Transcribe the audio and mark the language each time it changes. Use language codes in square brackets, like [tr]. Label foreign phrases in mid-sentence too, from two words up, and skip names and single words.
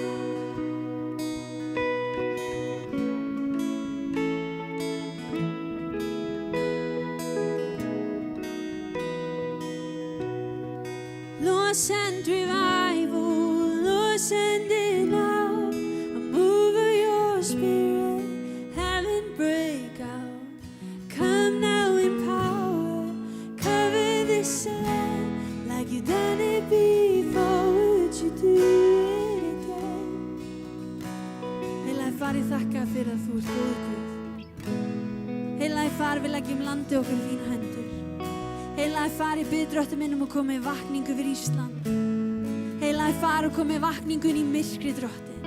[en] Lord, send revival, Lord, send it now. A move of your spirit, heaven break out. Come now in power, cover this land like you've done it before. Would you do it again? [is] Heilagi far, ég þakka fyrir að þú ert góður Guð. Heilagi far, við leggjum landið okkar í þínar hendur. Heilagi far, ég bið Drottinn minn að koma í vakningu fyrir Ísland. Heilagi far, og koma í vakningu inn í myrkri, Drottinn.